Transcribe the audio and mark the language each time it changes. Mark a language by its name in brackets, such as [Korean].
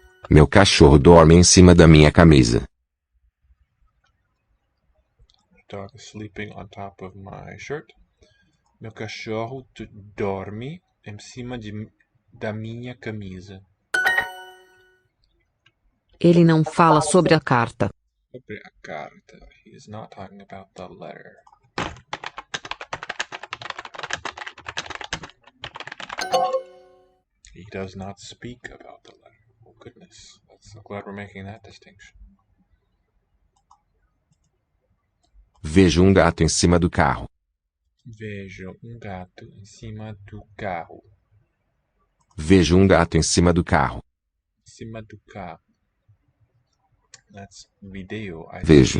[Portuguese] Meu cachorro dorme em cima da minha camisa. [English] The dog is sleeping on top of my shirt. [Portuguese] Meu cachorro dorme em cima da minha camisa. Ele não fala sobre a carta. Sobre a carta. [English] He is not talking about the letter. He does not speak about the letter. Oh goodness. I'm glad we're making that distinction. [Portuguese] Vejo gato em cima do carro. Vejo gato em cima do carro. Vejo gato em cima do carro. Em cima do carro. [English] That's video. I [Portuguese] Vejo.